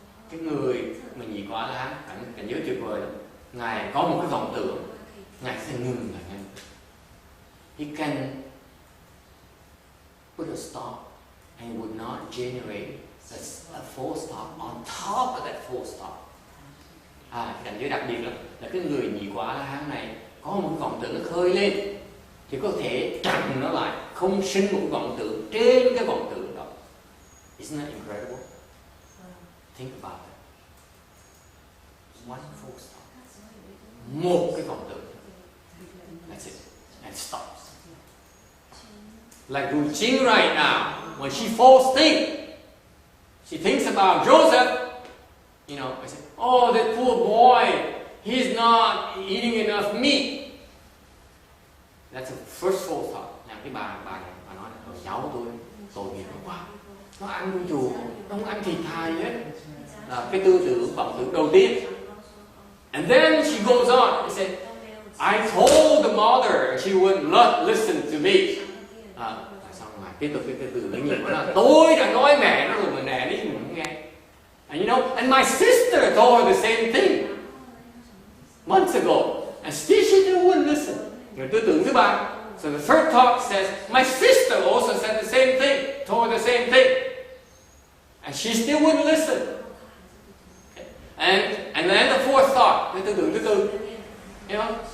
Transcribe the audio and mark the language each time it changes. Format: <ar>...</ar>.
<vi>Cái người mà nhị quả A-la-hán cảnh giới tuyệt vời lắm. Ngài có một cái vọng tưởng, Ngài sẽ ngừng lại ngay.</vi> <en>He can put a stop and it would not generate a full stop on top of that full stop.</en> <vi>Cảnh giới đặc biệt lắm là cái người nhị quả A-la-hán này có một cái vọng tưởng nó khơi lên thì có thể chặn nó lại, không sinh một cái vọng tưởng trên cái vọng tưởng đó.</vi> <en>Isn't that incredible? Think about that. One full stop.</en> <vi>Một cái vọng tưởng.</vi> <en>That's it. And it stops. Like Ru Ching right now, when she falls asleep, she thinks about Joseph. You know, I say, oh, that poor boy, he's not eating enough meat. That's the first full thought.</en> <vi>Now, cái bà này, bà nói là cháu tôi tội nghiệp quá. Nó ăn nuôi chùa, nó không ăn thịt thà gì hết. Là cái tư tưởng, vọng tưởng đầu tiên.</vi> <en>And then she goes on and said, I told the mother and she would not listen to me.</en> <vi>Xong rồi tiếp tục cái tư tưởng nhiều quá. Tôi đã nói mẹ nó rồi mà mẹ đi mình không nghe.</vi> <en>And you know, and my sister told her the same thing months ago, and still she wouldn't listen.</en> <vi>Rồi tư tưởng thứ ba.</vi> <en>So the third thought says, my sister also said the same thing, told her the same thing, and she still wouldn't listen. Okay. And then the fourth thought,</en> <vi>cái tư tưởng thứ tư,</vi> <en>you know,</en>